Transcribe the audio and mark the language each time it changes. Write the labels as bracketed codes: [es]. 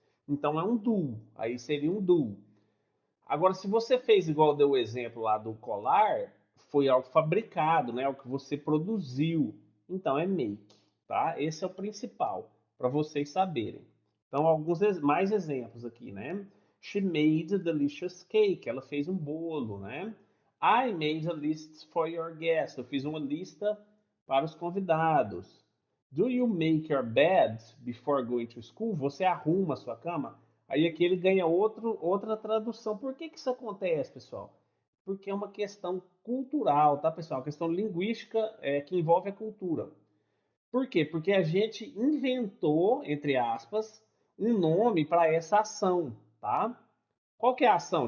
[pt] Então é um do, aí seria um do. Agora, se você fez igual deu o exemplo lá do colar, foi algo fabricado, né? Algo que você produziu. Então é make, tá? Esse é o principal para vocês saberem. Então, mais exemplos aqui, né? [en] She made a delicious cake. [pt] Ela fez um bolo, né? [en] I made a list for your guests. [pt] Eu fiz uma lista para os convidados. [en] Do you make your bed before going to school? [pt] Você arruma a sua cama? Aí aqui ele ganha outra tradução. Por que isso acontece, pessoal? Porque é uma questão cultural, tá, pessoal? Uma questão linguística que envolve a cultura. Por quê? Porque a gente inventou, entre aspas, um nome para essa ação, tá? Qual que é a ação?